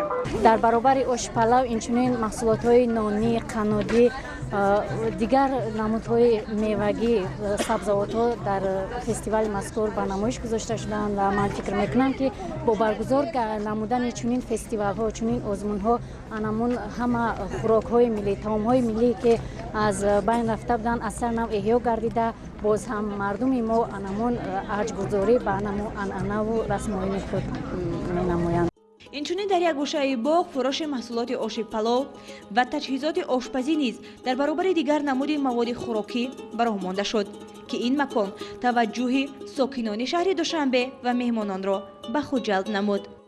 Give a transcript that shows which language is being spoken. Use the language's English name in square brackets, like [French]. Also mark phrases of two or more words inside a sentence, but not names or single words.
[Persian] در برابر آش پلو اینچنین محصولات‌های نانی، قنادی، دیگر نمودهای میوگی، سبزیجات در فستیوال مذکور به نمایش گذاشته شدند و من فکر میکنم که با برگزار نمودن چنین فستیوال‌ها، چنین آزمون‌ها انمون همه خوراک‌های ملی، طعام‌های ملی که از بین رفته بودند از سر نو احیا گردیده، باز هم مردم ما انمون ارج‌گذاری به انعنه و رسم‌های خود می‌نمایند. [Tajik] инчунин дар як гӯшаи боғ фурӯши маҳсулоти оши палов ва таҷҳизоти ошпазӣ низ дар баробари дигар намуди маводи хӯрокӣ ба роҳ монда шуд ки ин макон таваҷҷӯҳи сокинони шаҳри Душанбе ва меҳмононро ба худ ҷалб намуд.